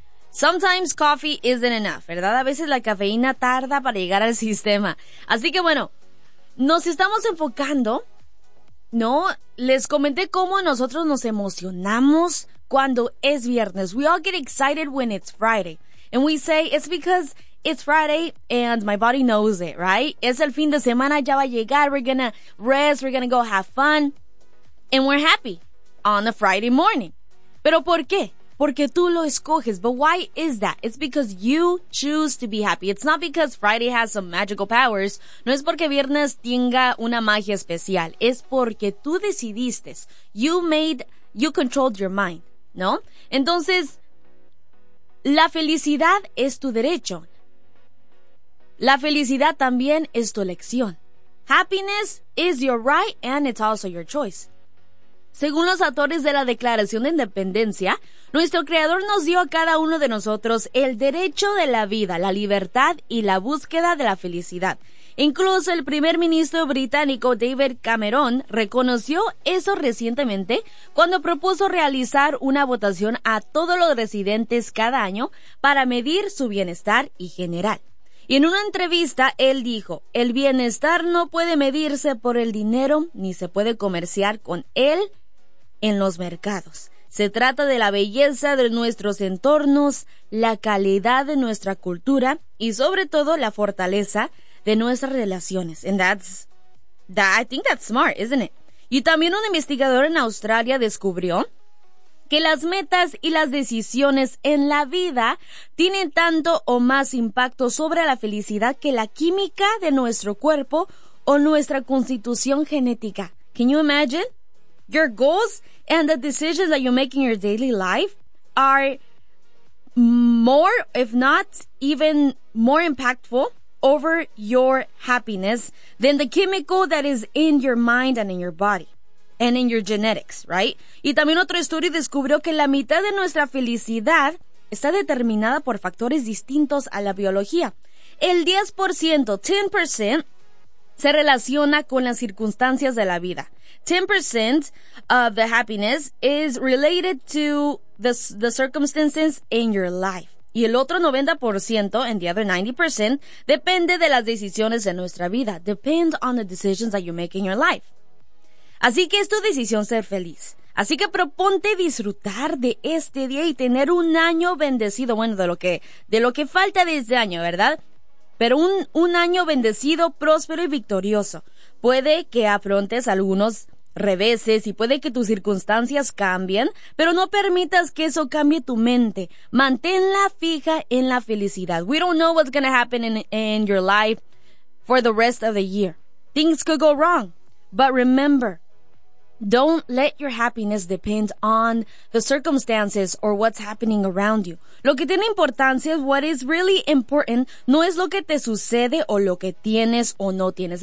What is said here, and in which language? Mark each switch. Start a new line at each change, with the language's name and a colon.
English: Sometimes coffee isn't enough,
Spanish: ¿verdad? A veces la cafeína tarda para llegar al sistema. Así que bueno, nos estamos enfocando, ¿no? Les comenté cómo nosotros nos emocionamos cuando es viernes.
English: We all get excited when it's Friday. And we say, it's because it's Friday and my body knows it, right? Es el fin de semana, ya va a llegar, we're gonna rest, we're gonna go have fun. And we're happy on a Friday morning.
Spanish: ¿Pero por qué? Porque tú lo escoges.
English: But why is that? It's because you choose to be happy. It's not because Friday has some magical powers.
Spanish: No es porque viernes tenga una magia especial. Es porque tú decidiste.
English: You controlled your mind,
Spanish: ¿no? Entonces, la felicidad es tu derecho. La felicidad también es tu elección.
English: Happiness is your right and it's also your choice.
Spanish: Según los autores de la Declaración de Independencia, nuestro Creador nos dio a cada uno de nosotros el derecho de la vida, la libertad y la búsqueda de la felicidad. Incluso el primer ministro británico David Cameron reconoció eso recientemente cuando propuso realizar una votación a todos los residentes cada año para medir su bienestar y general. Y en una entrevista él dijo, el bienestar no puede medirse por el dinero ni se puede comerciar con él en los mercados. Se trata de la belleza de nuestros entornos, la calidad de nuestra cultura y sobre todo la fortaleza de nuestras relaciones.
English: And I think that's smart, isn't it?
Spanish: Y también un investigador en Australia descubrió que las metas y las decisiones en la vida tienen tanto o más impacto sobre la felicidad que la química de nuestro cuerpo o nuestra constitución genética.
English: Can you imagine? Your goals and the decisions that you make in your daily life are more, if not even more impactful over your happiness than the chemical that is in your mind and in your body and in your genetics, right?
Spanish: Y también otro estudio descubrió que la mitad de nuestra felicidad está determinada por factores distintos a la biología. El 10%, 10%, se relaciona con las circunstancias de la vida.
English: 10% of the happiness is related to the circumstances in your life.
Spanish: Y el otro 90%,
English: and the other 90%,
Spanish: depende de las decisiones de nuestra vida.
English: Depend on the decisions that you make in your life.
Spanish: Así que es tu decisión ser feliz. Así que proponte disfrutar de este día y tener un año bendecido. Bueno, de lo que falta de este año, ¿verdad? Pero un año bendecido, próspero y victorioso. Puede que afrontes algunos reveses y puede que tus circunstancias cambien, pero no permitas que eso cambie tu mente. Manténla fija en la felicidad.
English: We don't know what's going to happen in your life for the rest of the year. Things could go wrong. But remember, don't let your happiness depend on the circumstances or what's happening around you.
Spanish: Lo que tiene importancia,
English: what is really important,
Spanish: no es lo que te sucede o lo que tienes o no tienes.